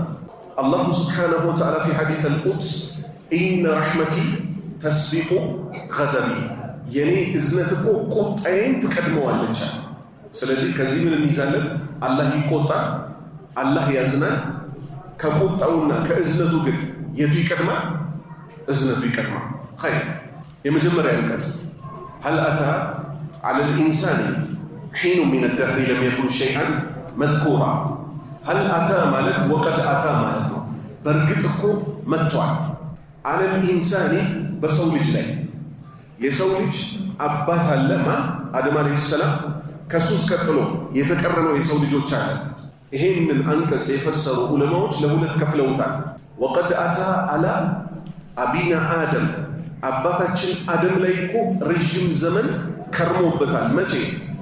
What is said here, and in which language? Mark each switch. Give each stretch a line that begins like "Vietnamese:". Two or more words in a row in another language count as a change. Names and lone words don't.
Arabic: الله سبحانه وتعالى في الحديث القدسي إن رحمتي تسبق غضبي።
Amharic: የኔ እዝነት እኮ ቁጣዬን ትቀድመዋለች። ስለዚህ ከዚህ ምን እንይዛለን? አላህ ይቆጣል፣ አላህ ያዝናል። ከቁጣውና ከእዝነቱ ግን የቱ ይቀድማል? እዝነቱ ይቀድማል። ኸይር የመጀመሪያ አንቀጽ
Arabic: هل أتى على الإنسان حين من الدهر لم يكن شيئا مذكورا. هل أتى
Amharic: ማለት
Arabic: وقد أتى
Amharic: ማለት ነው። በእርግጥ እኮ መጥቷል።
Arabic: على الإنسان
Amharic: በሰው ልጅ ላይ። የሰው ልጅ አባት አለ ማ አደም
Arabic: عليه السلام።
Amharic: ከሱስ ቀጥሎ የተቀረነው የሰው ልጆች አለ። ይሄንን አንቀጽ የፈሰሩ ዑለማዎች ለሁለት ከፍለውታል።
Arabic: وقد أتى على أبينا آدم፣
Amharic: አባታችን አደም ላይ እኮ ረዥም ዘመን ከርሞበታል። መቼ?